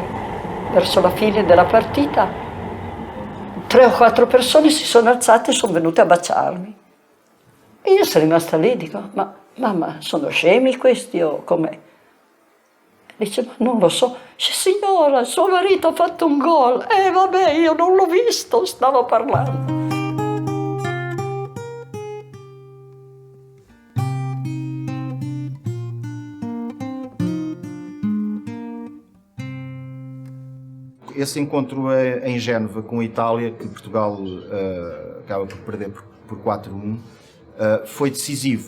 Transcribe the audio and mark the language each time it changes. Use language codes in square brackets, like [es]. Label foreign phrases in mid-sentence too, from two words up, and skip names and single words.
[it] Verso la fine della partita 3 o 4 persone si sono alzate e sono venute a baciarmi. E io sono rimasta lì, dico, ma mamma, sono scemi questi o com'è? Dice, ma non lo so. Dice, signora, suo marito ha fatto un gol. Vabbè, io non l'ho visto, stavo parlando. [pt] Esse encontro em Génova com a Itália, que Portugal acaba por perder por 4-1, foi decisivo.